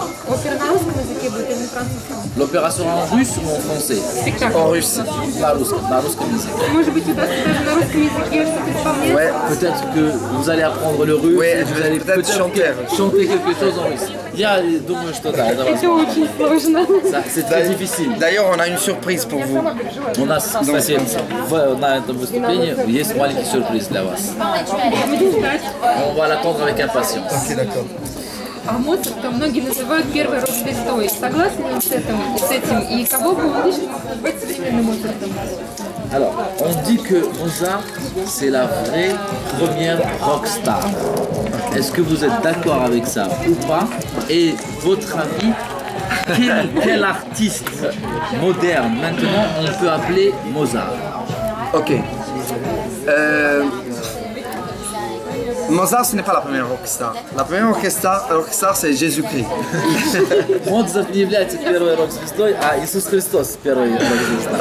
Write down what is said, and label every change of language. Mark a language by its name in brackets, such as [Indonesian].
[Russian] Опера на русском языке будет или на французском? [French] L'opéra sera en russe ou en français? En russe. [Russian] На русском языке. Может быть, удастся даже на русском языке что-то исполнять? [French] Ouais. Peut-être que vous allez apprendre le russe, Ouais, vous allez peut-être chanter quelque chose en russe. [Russian] Я думаю, что да, это Это возможно. очень сложно. [French] C'est très difficile. D'ailleurs, on a une surprise pour vous. [Russian] У нас, кстати, на этом выступлении есть маленький сюрприз для вас. Будем ждать. [French] On va l'attendre avec impatience. Ok, d'accord. [Russian] А Моцарта многие называют первой рок-звездой. Согласны ли с этим? И кого бы вы лично назвать современным Моцартом? [French] Alors, on dit que Mozart, c'est la vraie première rockstar. Est-ce que vous êtes d'accord avec ça ou pas? Et votre avis, quel artiste moderne maintenant on peut appeler Mozart? Ok. Mozart, ce n'est pas la première rockstar. La première rockstar c'est Jésus-Christ. [Russian] Моцарт не является первой рок-звездой, а Иисус Христос первой рок-звездой.